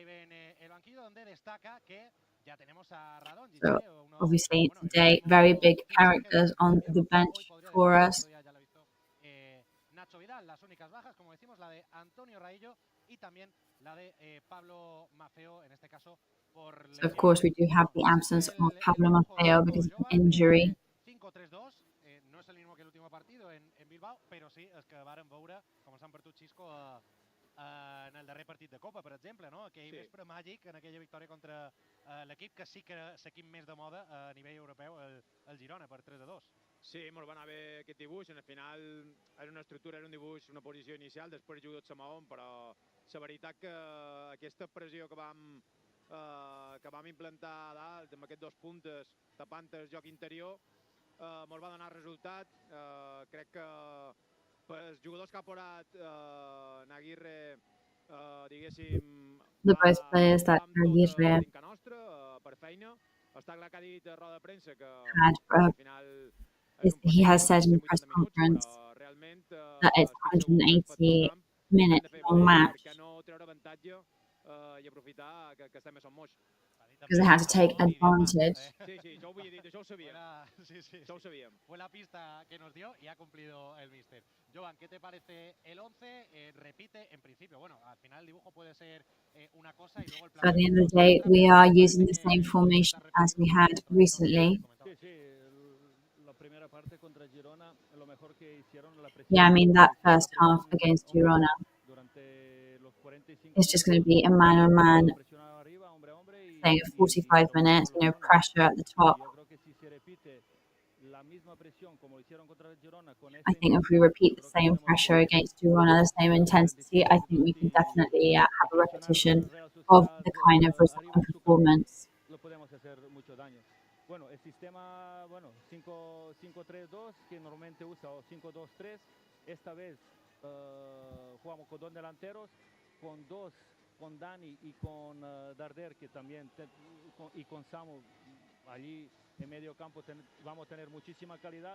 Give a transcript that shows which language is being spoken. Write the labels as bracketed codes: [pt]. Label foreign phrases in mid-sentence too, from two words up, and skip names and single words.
[en] So obviously today, very big characters on the bench for us. So of course we do have the absence of Pablo Maffeo because of an injury. [ca] No és el mismo que l'últim partit en Bilbao, però sí, és que vàrem veure com s'han perdut Xisco en el darrer partit de Copa, per exemple, no? Aquell vespre màgic en aquella victòria contra l'equip que sí que és l'equip més de moda a nivell europeu, el Girona, per 3-2. Sí, molt va anar bé aquest dibuix. En el final era una estructura, era un dibuix, una posició inicial, després jugo tot Samaon, però la veritat que aquesta pressió que vam implantar a dalt, amb aquests dos puntes tapant el joc interior, molt va donar resultat. Crec que els jugadors que ha posat Aguirre, diguéssim, [en] The both players that Aguirre [ca] per feina. Està clar que ha dit a roda de premsa que [en] had, he has said in the press conference that it's 180 minutes long match because they had to take advantage. [es] Fue la pista que nos dio y ha cumplido el míster. Joan, ¿qué te parece el 11? Repite en principio. Bueno, al final el dibujo puede ser una cosa y luego el plan. [en] So at the end of the day, we are using the same formation as we had recently. Yeah, I mean that first half against Girona is just going to be a man-on-man thing of 45 minutes, pressure at the top. I think if we repeat the same pressure against Girona, the same intensity, I think we can definitely have a repetition of the kind of performance. [es] Bueno, el sistema, 5-3-2 que normalmente usa, o 5-2-3, esta vez jugamos con dos delanteros, con Dani y con Darder, que también, y con Samu, allí en medio campo vamos a tener muchísima calidad.